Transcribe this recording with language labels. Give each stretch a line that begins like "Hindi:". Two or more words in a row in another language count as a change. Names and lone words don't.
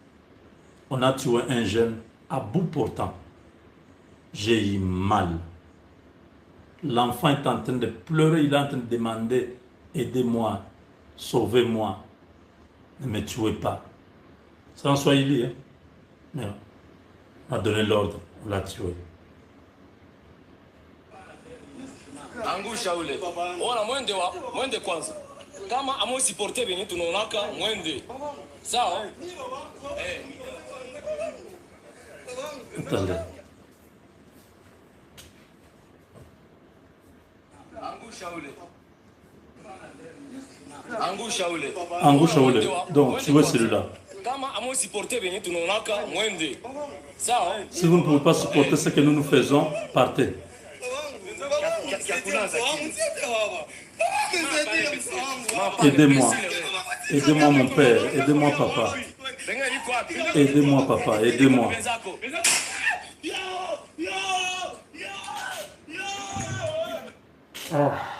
French: On a tué un jeune à bout portant. j'ai eu mal. L'enfant est en train de pleurer, il est en train de demander, aidez-moi, sauvez-moi, ne me tuez pas. C'est en Swahili, hein? Mais on a donné l'ordre, on l'a tué.
Swahili: Angusha ule. Ona mwende kwanza. Kama amo supporter venye tunaonaka mwende. Sawa?
French: Attendez.
Swahili: Angusha ule. Angusha ule.
French: Donc, tu vois celui-là.
Swahili: Kama amo supporter venye tunaonaka mwende. Sawa?
French: Si vous ne pouvez pas supporter ce que nous nous faisons, partez. Aidez-moi. Aidez-moi mon père. Aidez-moi papa. Aidez-moi papa. Aidez-moi. Ah.